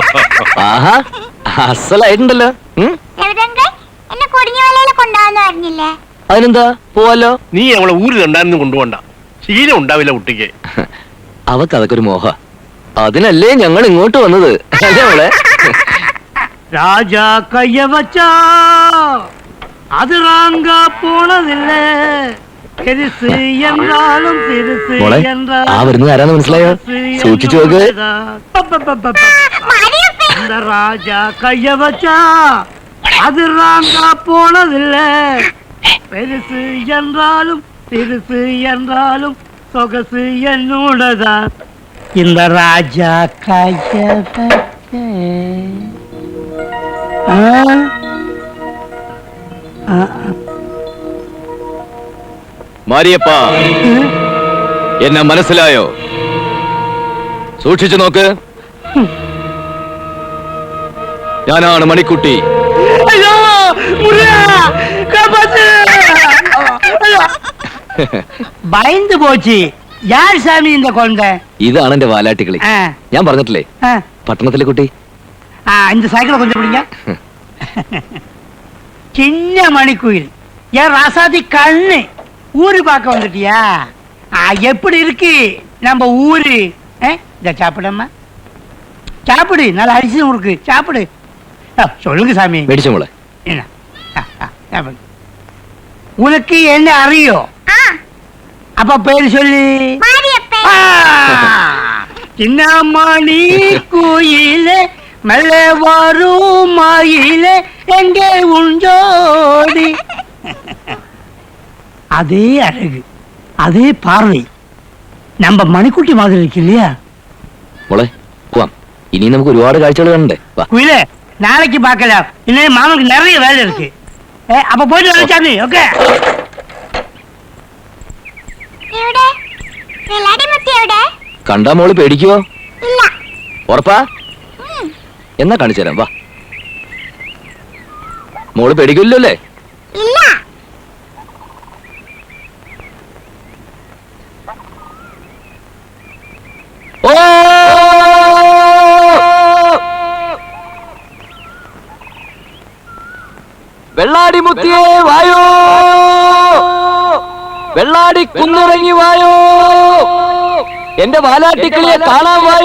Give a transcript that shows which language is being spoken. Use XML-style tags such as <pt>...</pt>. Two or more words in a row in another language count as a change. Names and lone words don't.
<ml>ആഹാ, അസലായിട്ടുണ്ടല്ലോ. എവിടെങ്ക എന്നെ കുടിഞ്ഞുവലയിൽ കൊണ്ടുപോകാന്ന് പറഞ്ഞില്ലേ? അതിനെന്താ, പോവാലോ. നീ അവളെ ഊരിൽ ഉണ്ടായിരുന്നു കൊണ്ടുപോണ്ട. ശീലം ഉണ്ടാവില്ല കുട്ടിക്ക്. അവക്ക് അതൊക്കെ ഒരു മോഹ. അതിനല്ലേ ഞങ്ങൾ ഇങ്ങോട്ട് വന്നത്, അല്ലേ മോളെ?</ml> <ta>ராஜா கைய வச்சா அது ராங்க போனதில்ல பெருசு என்றாலும் பெருசு</ta> <ml>മോളെ, ആ വരുന്നത് ആരാന്ന് മനസ്സിലായോ? സൂക്ഷിച്ചു നോക്ക്.</ml> <ta>இந்த ராஜா கைய வச்சா அது ராங்க போனதில்ல பெருசு என்றாலும் பெருசு என்றாலும் சொகசு என்னோடதான் இந்த ராஜா கைய வச்ச</ta> <ml>മാരിയപ്പ, എന്നെ മനസ്സിലായോ? സൂക്ഷിച്ചു നോക്ക്. ഞാനാണ് മണിക്കുട്ടി.</ml> <ta>ஐயோ முருகா காப்பாத்து பயந்து போச்சு. யார் சாமி இந்த குழந்தை?</ta> <ml>ഇതാണ് എന്റെ വാലാട്ടികളി. ഞാൻ പറഞ്ഞിട്ടില്ലേ, പട്ടണത്തിലെ കുട്ടി.</ml> <ta>இந்த சைக்கிளை கொஞ்சம் பிடிங்க. சின்ன மணிக்குயில், ஏன் ராசாதி கண்ணு ஊரு பார்க்க வந்துட்டியா? எப்படி இருக்கு நம்ம ஊரு? இத சாப்பிடம்மா, சாப்பிடு. நல்லா அரிசி இருக்கு, சாப்பிடு. சொல்லுங்க சாமி.</ta> <ml>മേടിച്ചോ മോളെ.</ml> <ta>என்ன சாப்பிடு. உனக்கு என்ன அறியோ? அப்ப பேரு சொல்லு. சின்ன மணி கோயிலே மெல்ல வரும் மாயிலே எங்கே உஞ்சோடி. அதே அழகு, அதே பார்வை நம்ம மணிக்குட்டி மாதிரி இருக்கு இல்லையா?</ta> <ml>മോളെ പോവാം. ഇനി നമുക്ക് ഒരുപാട് കാഴ്ചകൾ കാണണ്ടേ. വാ.</ml> <ta>குயிலே, நாளைக்கு பார்க்கலாம். இன்னும் மாமனுக்கு நிறைய வேலை இருக்கு. அப்ப போயிட்டு வரேன் சாமி. ஓகே.</ta> <ml>എവിടെ? വെള്ളാടിമുത്തി എവിടെ? കണ്ടാ മോള് പേടിക്കുവോ? ഇല്ല. ഉറപ്പാ? എന്നാ കാണിച്ചു തരാം, വാ. മോള് പേടിക്കില്ലോ അല്ലേ? ഇല്ല. ഓ, വെള്ളാടി മുത്തിയേ വായോ, വെള്ളാടി കുന്നിറങ്ങി വായോ, എന്റെ വാലാട്ടിക്കിളിയെ കാണാൻ വായോ.</ml>